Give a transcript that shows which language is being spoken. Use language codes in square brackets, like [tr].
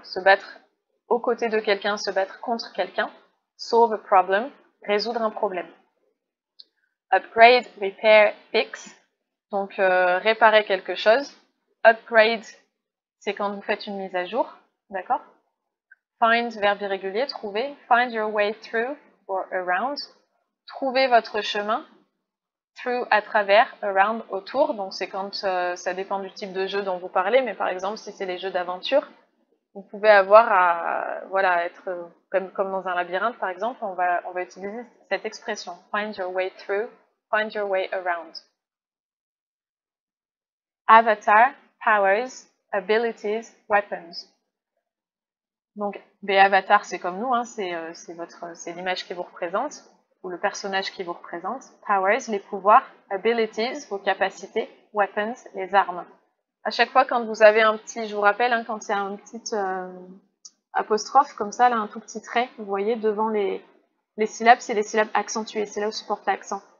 [fr] Se battre aux côtés de quelqu'un, se battre contre quelqu'un. [en] Solve a problem, [fr] résoudre un problème. Upgrade, repair, fix, donc réparer quelque chose. Upgrade, c'est quand vous faites une mise à jour. D'accord? Find, verbe irrégulier, trouver. [en] Find your way through or around. [fr] Trouver votre chemin. Through, à travers, around, autour. Donc c'est quand ça dépend du type de jeu dont vous parlez, mais par exemple si c'est les jeux d'aventure, vous pouvez avoir à être comme dans un labyrinthe par exemple, on va utiliser cette expression. [en] Find your way through, find your way around. avatar, powers, abilities, weapons. [fr] Donc, avatar, c'est comme nous, hein, c'est l'image qui vous représente, ou le personnage qui vous représente. Powers, les pouvoirs. Abilities, vos capacités. Weapons, les armes. À chaque fois, quand vous avez un petit, je vous rappelle, hein, quand il y a un petit apostrophe, comme ça, là, un tout petit trait, vous voyez, devant les syllabes, c'est les syllabes accentuées, c'est là où se porte l'accent.